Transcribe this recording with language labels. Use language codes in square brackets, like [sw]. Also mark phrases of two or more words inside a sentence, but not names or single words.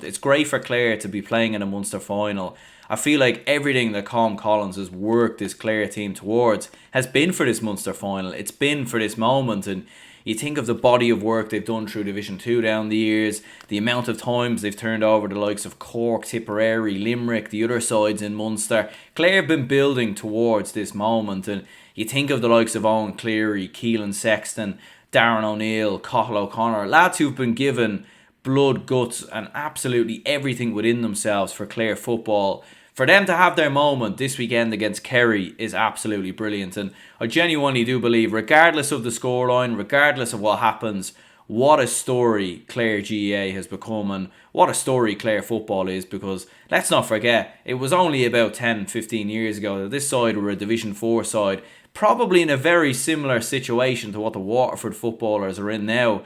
[en] It's great for Clare to be playing in a Munster final. I feel like everything that Colm Collins has worked this Clare team towards has been for this Munster final. It's been for this moment, and you think of the body of work they've done through Division 2 down the years, the amount of times they've turned over the likes of Cork, Tipperary, Limerick, the other sides in Munster. Clare have been building towards this moment, and you think of the likes of Owen Cleary, Keelan Sexton, Darren O'Neill, Cathal O'Connor, lads who've been given blood, guts and absolutely everything within themselves for Clare football. For them to have their moment this weekend against Kerry is absolutely brilliant, and I genuinely do believe, regardless of the scoreline, regardless of what happens, what a story Clare GAA has become, and what a story Clare football is, because let's not forget, it was only about 10-15 years ago that this side were a Division 4 side, probably in a very similar situation to what the Waterford footballers are in now.